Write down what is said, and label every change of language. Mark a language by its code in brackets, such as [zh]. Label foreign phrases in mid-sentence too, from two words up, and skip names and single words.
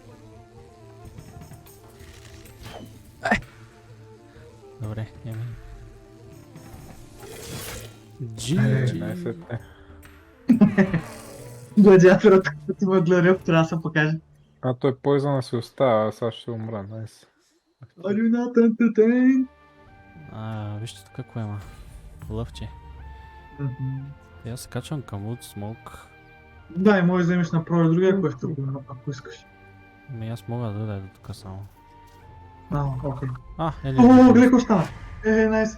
[bg] Добре, еми. Е, GG. Най-сетне. Гладиаторът, като има гледа, трябва да се покаже. А той Poison си остава, а сега ще умра, найс. [en] Are you not entertained? [bg] Вижте тук какво има. Лъвче. И аз се качвам към Wood Smoke. Да, и можеш да вземеш направо другия квест, ако искаш. Ами аз мога да дойда до тук само. Окей. Ели. О, гледай какво става! Найс!